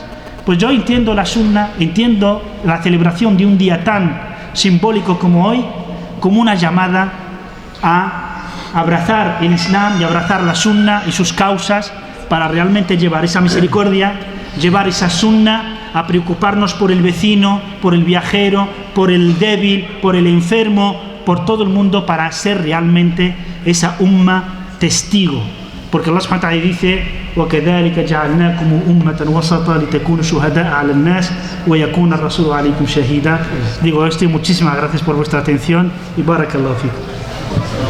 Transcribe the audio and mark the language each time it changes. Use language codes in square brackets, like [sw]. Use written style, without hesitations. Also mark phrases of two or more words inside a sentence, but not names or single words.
[es] Pues yo entiendo la sunna, entiendo la celebración de un día tan simbólico como hoy, como una llamada a abrazar el Islam y abrazar la sunna y sus causas para realmente llevar esa misericordia, llevar esa sunna, a preocuparnos por el vecino, por el viajero, por el débil, por el enfermo, por todo el mundo, para ser realmente esa umma testigo. [ar] Porque الله سبحانه وتعالى dice: وَكَذَلِكَ جَعَلْنَاكُمْ أُمَّةً وَسَطًا لِتَكُونُوا شُهَدَاءَ عَلَى النَّاسِ وَيَكُونَ الرَّسُولُ عَلَيْكُمْ شَهِيدًا. [es] Digo esto y muchísimas gracias por vuestra atención y [ar] بارك الله فيكم.